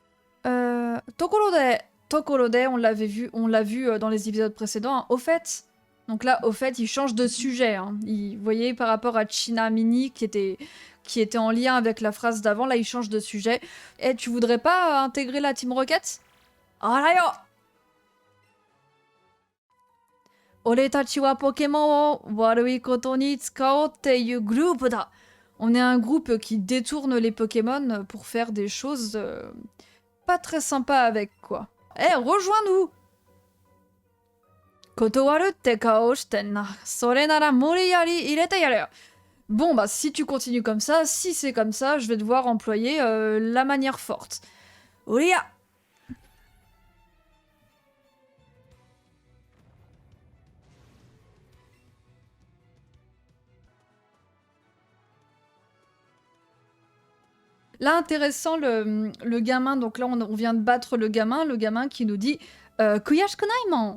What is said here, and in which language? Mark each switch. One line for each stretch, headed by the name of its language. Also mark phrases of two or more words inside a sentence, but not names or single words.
French: Tokorode, on l'a vu dans les épisodes précédents. Hein. Au fait, il change de sujet. Hein. Vous voyez, par rapport à Chinamini, qui était en lien avec la phrase d'avant, là, il change de sujet. Et tu voudrais pas intégrer la Team Rocket?
Japanese: Arayo! 俺たちはポケモンを悪いことに使おうっていうグループだ.
French: On est un groupe qui détourne les Pokémon pour faire des choses pas très sympas avec, quoi. Rejoins-nous!
Japanese: 断るって顔してんな. それなら無理やり入れてやる.
French: Bon, bah, si tu continues comme ça, si c'est comme ça, je vais devoir employer la manière forte.
Japanese: Uriya!
French: Là, intéressant, le gamin, donc là, on vient de battre le gamin qui nous dit Kuyashikunai.